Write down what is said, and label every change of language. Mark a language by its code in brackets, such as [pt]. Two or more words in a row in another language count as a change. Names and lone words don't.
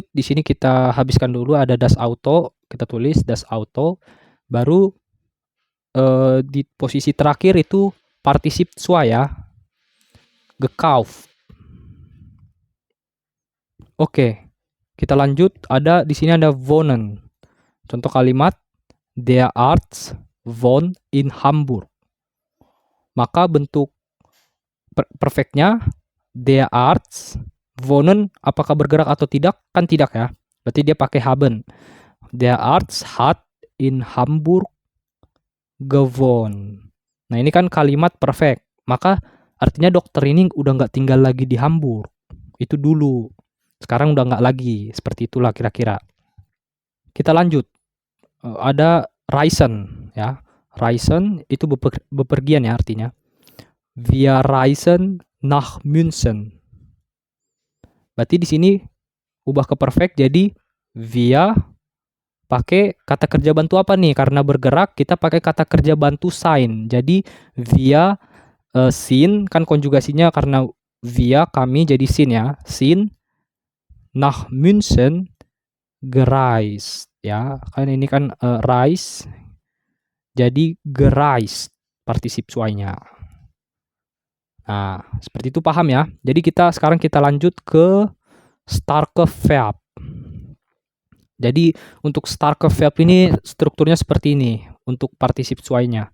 [id] Di sini kita habiskan dulu, ada [de] das Auto, [id] kita tulis [de] das Auto. [id] Baru di posisi terakhir itu partisip zwei ya. Gekauft. Oke, kita lanjut. Di sini ada wohnen. Contoh kalimat, [de] der Arzt wohnt in Hamburg. [id] Maka bentuk perfectnya [de] der Arzt wohnen, [id] apakah bergerak atau tidak? Kan tidak ya. Berarti dia pakai haben. [de] Der Arzt hat in Hamburg gewohnt. [id] Nah, ini kan kalimat perfect. Maka artinya dokter ini udah nggak tinggal lagi di Hamburg. Itu dulu. Sekarang udah nggak lagi. Seperti itulah kira-kira. kita lanjut. Ada reisen ya. Reisen itu bepergian ya artinya. [de] Wir reisen nach München. [id] Berarti di sini ubah ke perfect jadi wir pakai kata kerja bantu apa nih? Karena bergerak kita pakai kata kerja bantu sein. Jadi [de] wir sind [id] kan konjugasinya karena wir kami jadi sind ya. [de] Sind nach München gereist ya. [id] Kan ini kan reis jadi gereist partisip suainya. Nah, seperti itu paham ya. Jadi sekarang kita lanjut ke [de] starke verb. [id] Jadi untuk [de] starke verb [id] ini strukturnya seperti ini untuk partisip suainya.